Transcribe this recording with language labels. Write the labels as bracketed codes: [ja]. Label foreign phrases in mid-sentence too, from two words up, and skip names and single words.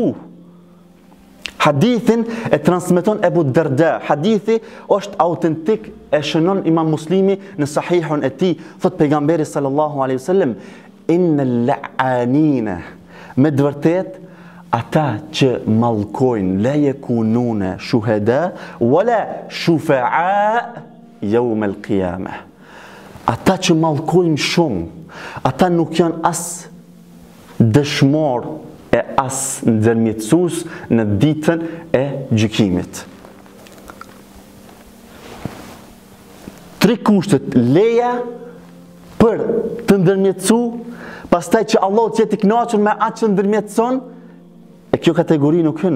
[sq] Hadithin e transmeton Ebu Darda. Hadithi është autentik, e shënon Imam Muslimi në sahihun e tij. Thot pejgamberi [ar] صلى الله عليه وسلم إن اللعانين, [sq] me vërtet ata që mallkojnë [ar] لا يكونون شهداء ولا شفعاء يوم القيامة. [sq] Ata që mallkojnë shumë, ata nuk janë as dëshmor e as ndërmjetësues në ditën e gjykimit. 3 kushtet: leja për të ndërmjetësu, pastaj që Allah të jetë i kënaqur me atë që ndërmjetëson, e kjo kategori nuk hyn.